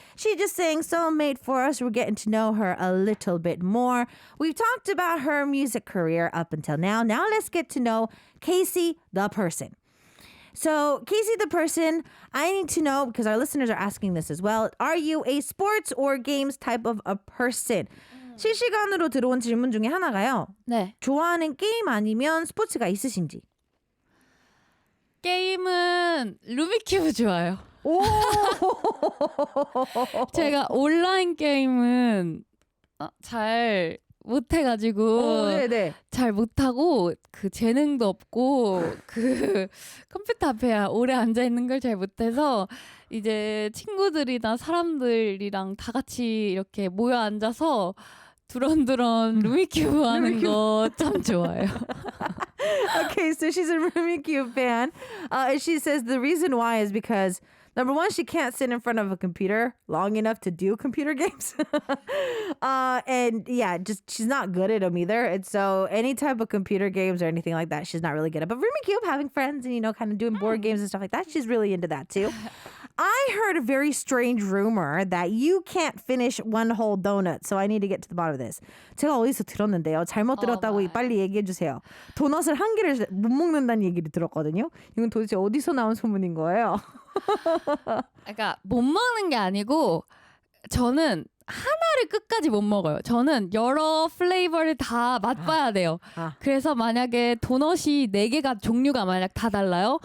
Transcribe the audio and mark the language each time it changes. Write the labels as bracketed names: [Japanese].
[English] She just sang Soulmate for us. We're getting to know her a little bit more. We've talked about her music career up until now. Now let's get to know Casey the person. So, Casey the person, I need to know, because our listeners are asking this as well, are you a sports or games type of a person? [Korean] 실시간으로 들어온 질문 중에 하나가요. 네. 좋아하는 게임 아니면 스포츠가 있으신지. 게임은 루미큐브 좋아요. 오! 제가 온라인 게임은 잘 못해가지고 네네. 잘 못하고 그 재능도 없고 그 컴퓨터 앞에 오래 앉아 있는 걸 잘 못해서 이제 친구들이나 사람들이랑 다 같이 이렇게 모여 앉아서 두런두런 루미큐브 하는 거 참 좋아요. [English] Okay, so she's a Rumi Cube fan. She says the reason why is because number one, she can't sit in front of a computer long enough to do computer games. And yeah, just she's not good at them either. And so any type of computer games or anything like that, she's not really good at. But Rumi Cube, having friends and, you know, kind of doing board games and stuff like that, she's really into that too. I heard a very strange rumor that you can't finish one whole donut. So I need to get to the bottom of this. [Korean] 제가 어디서 들었는데요. 잘못 들었다고 빨리 얘기해 주세요. 도넛을 한 개를 못 먹는다는 얘기를 들었거든요. 이건 도대체 어디서 나온 소문인 거예요? 그러니까 못 먹는 게 아니고 저는 하나를 끝까지 못 먹어요. 저는 여러 플레이버를 다 맛봐야 돼요. 그래서 만약에 도넛이 4개가 종류가 만약 다 달라요.